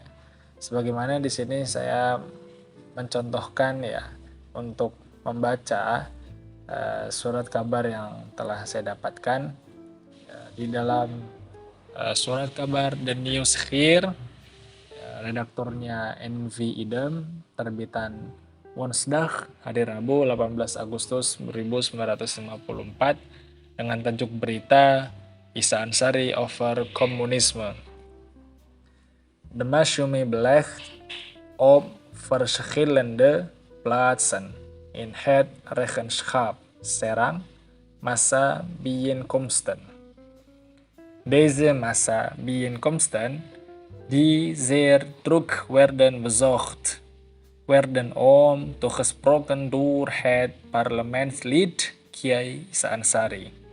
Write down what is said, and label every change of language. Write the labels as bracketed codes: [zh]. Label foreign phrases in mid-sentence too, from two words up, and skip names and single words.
[id] Sebagaimana di sini saya mencontohkan ya untuk membaca surat kabar yang telah saya dapatkan di dalam surat kabar The Nieuwsgier, redaktornya NV Idem, terbitan Woensdag, hari Rabu 18 Agustus 1954 dengan tajuk berita Isa Ansari over Communisme. [nl] De Maasjume beleg op verschillende plaatsen in het regenschap Serang massa bijeenkomsten. Deze massa-bijeenkomsten, die zeer druk werden bezocht, werden toegesproken door het parlementslid Kiai Isa Ansari.